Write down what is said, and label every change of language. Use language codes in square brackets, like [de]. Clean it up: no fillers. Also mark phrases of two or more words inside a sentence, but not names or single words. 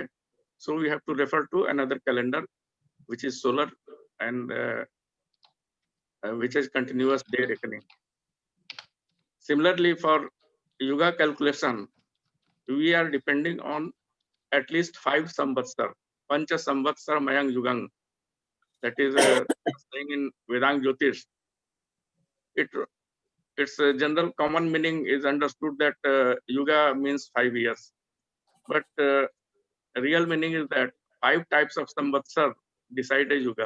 [en] So we have to refer to another calendar, which is solar and which is continuous day reckoning. Similarly, for yuga calculation, we are depending on at least 5 samvatsar, [sa] पञ्च संवत्सर मयं युगं. [en] That is saying in Vedang Jyotish. Its general common meaning is understood that yuga means 5 years. But real meaning is that 5 types of samvatsar decide a yuga.